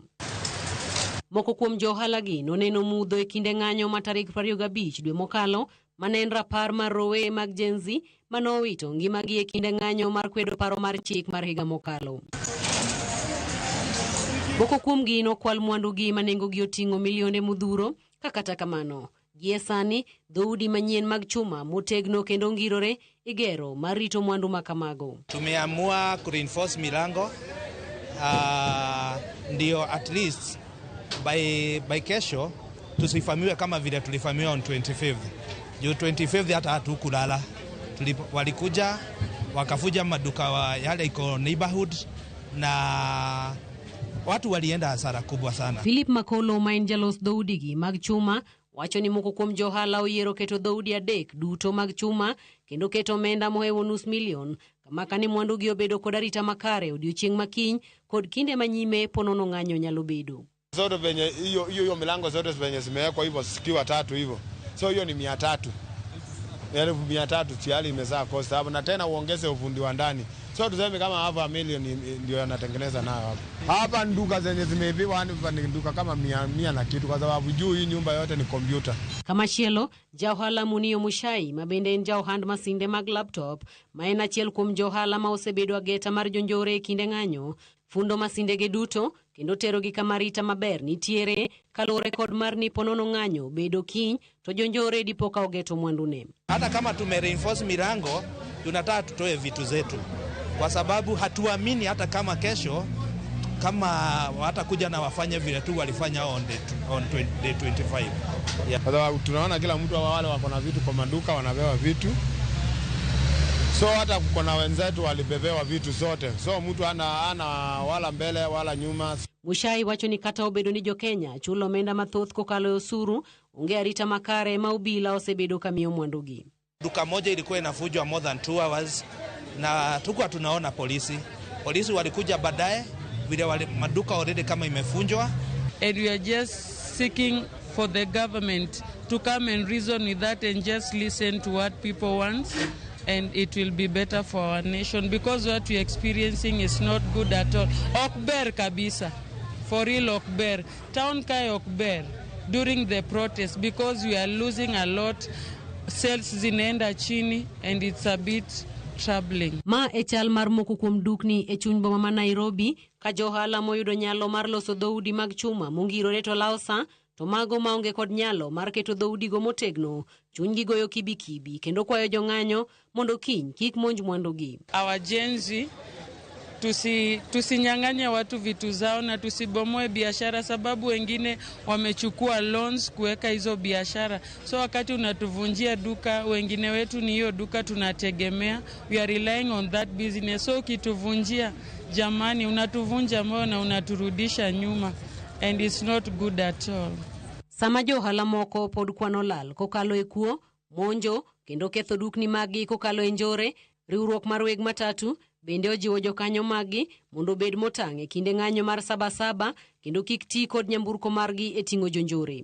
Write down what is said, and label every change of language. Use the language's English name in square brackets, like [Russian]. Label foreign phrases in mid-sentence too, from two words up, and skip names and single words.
[Luo (Kenya and Tanzania)] Moko kuom johala gi noneno mudho e kinde ng'anyo ma tarik 25 dwe mokalo mane en rapar mar rowe mag Gen Z manowito ngimagi e kinde ng'anyo mar kwedo paro mar chik mar higa mokalo. Moko kuom gi nokwal mwandugi manengogi oting'o milionde modhuro, kata kamano gie sani dhoudi manyien mag chuma motegno kendo ngirore igero mar rito mwandu makamago. [Swahili] Tumeamua kureinforce milango ndio [English] at least by [Swahili] kesho tusifamiwe kama vile tulifamiwa [English] on 25th. [Swahili] Juu 25th hata hatukulala. Walikuja wakafuja maduka yale iko neighborhood na watu walienda hasara kubwa sana. [Luo (Kenya and Tanzania)] Philip Makolo mainjalos dhoudigi mag chuma wacho ni moko kuom johala oyiero keto dhoudi adek duto mag chuma kendo keto omenda mohewo $500,000 kama kane mwandugi obedo kod arita makare odiochieng' makiny kod kinde manyime ponono ng'anyo nyalo bedo. [Swahili] Zote venye hiyo milango zote venye zimewekwa hivyo sikiwa tatu hivyo. So hiyo ni 300. 1,300 tayari imezaa cost hapo na tena uongeze ufundi wa ndani. So tuseme kama $500,000 ndio yanatengeneza nayo hapa. Hapa nduka zenye zimeibiwa hapa ni nduka kama 100 na kitu kwa sababu juu hii nyumba yote ni computer. [Luo (Kenya and Tanzania)] Kama shielo, jauhala Munio Mushai mabende en jauhand masinde mag laptop ma en achiel kuom johala ma osebedo ageta mar jonjore e kinde ng'anyo fundo masindege duto kendo terogi kama rita maber nitiere kalore kod mar ni ponono ng'anyo bedo kiny to jonjore dipoka ogeto mwandune. [Swahili] Hata kama tumereinforce milango tunataka tutoe vitu zetu kwa sababu hatuamini hata kama kesho kama watakuja na wafanye vile tu walifanya [English] on the 25. [Swahili] Yeah. Kwa sababu tunaona kila mtu wale wako na vitu kwa maduka wanabewa vitu. So hata kuna wenzetu walibebewa vitu zote. So mtu ana wala mbele wala nyuma. [Luo (Kenya and Tanzania)] Mushai wacho ni kata obedo ni jo Kenya chulo omenda mathoth kokalo osuru onge arita makare ma obila osebedo kamiyo mwandugi. [Swahili] Duka moja ilikuwa inafujwa [English] more than 2 hours [Swahili] na tulikuwa tunaona polisi walikuja baadaye vile maduka already kama imefunjwa. [English] And we are just seeking for the government to come and reason with that and just listen to what people want, and it will be better for our nation because what we are experiencing is not good at all. Okber kabisa, for real Okber. Town kai Okber during the protest because we are losing a lot. [Swahili] Sales zinaenda chini [English] and it's a bit troubling. [Luo (Kenya and Tanzania)] Ma e chal mar moko kuom dukni e chuny boma ma Nairobi ka johala moyudo nyalo mar loso dhoudi mag chuma mongirore to lausa to mago maonge kod nyalo mar keto dhoudi go motegno chunygi goyo kibikibi kendo kwayo jong'anyo mondo kiny kik monj mwandugi. [English] Our Gen Z [Swahili] tusinyang'anya watu vitu zao na tusibomoe biashara sababu wengine wamechukua loans kuweka hizo biashara. So wakati unatuvunjia duka, wengine wetu ni hiyo duka tunategemea. [English] We are relying on that business. [Swahili] So ukituvunjia, jamani, unatuvunja moyo na unaturudisha nyuma. [English] And it's not good at all. [Luo (Kenya and Tanzania)] Sama johala moko pod kwano lal kokalo e kuo, monjo kendo ketho dukni magi kokalo e njore, riwruok mar weg matatu bende ojiwo jokanyo magi mondo bed motang' e kinde ng'anyo mar Sabasaba kendo kik ti kod nyamburko margi e ting'o jonjore.